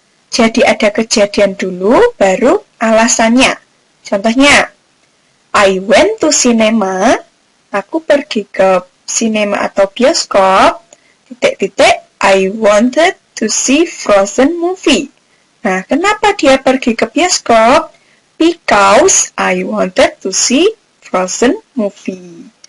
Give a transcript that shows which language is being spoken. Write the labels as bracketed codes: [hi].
[id] Jadi ada kejadian dulu, baru alasannya. [en] Contohnya, I went to cinema. [id] Aku pergi ke sinema atau bioskop. [en] I wanted to see Frozen movie. [id] Nah, kenapa dia pergi ke bioskop? [en] Because I wanted to see Frozen movie.